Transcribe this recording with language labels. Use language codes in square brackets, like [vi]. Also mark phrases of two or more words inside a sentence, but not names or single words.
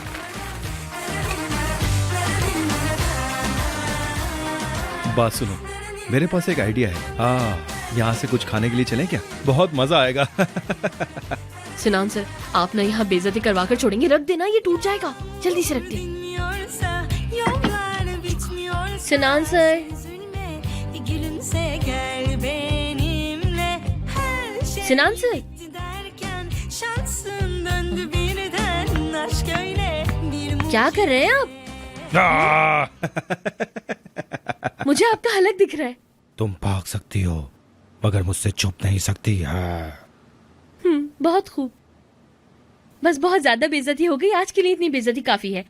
[hi] बात सुनो, मेरे पास एक आइडिया है। यहाँ से कुछ खाने के लिए चलें क्या? बहुत मजा आएगा। सिनान सर, आप ना यहाँ बेइज्जती करवा कर छोड़ेंगे? रख देना, ये टूट जाएगा। जल्दी से रख दे। [tr] dinmiyorsa, yollar bitmiyorsa, [hi] सिनान सर, [tr] üzülme, bir gülümse gel benimle. Her şey [hi] सिनान सर, [tr] bitti derken şansın döndü birden. Aşk öyle bir [hi] क्या कर रहे हैं आप? मुझे आपका हलक दिख रहा है। तुम भाग सकती हो, मगर मुझसे छुप नहीं सकती है। बहुत खूब। बस बहुत ज्यादा बेइज्जती हो गई, आज के लिए इतनी बेइज्जती काफी है।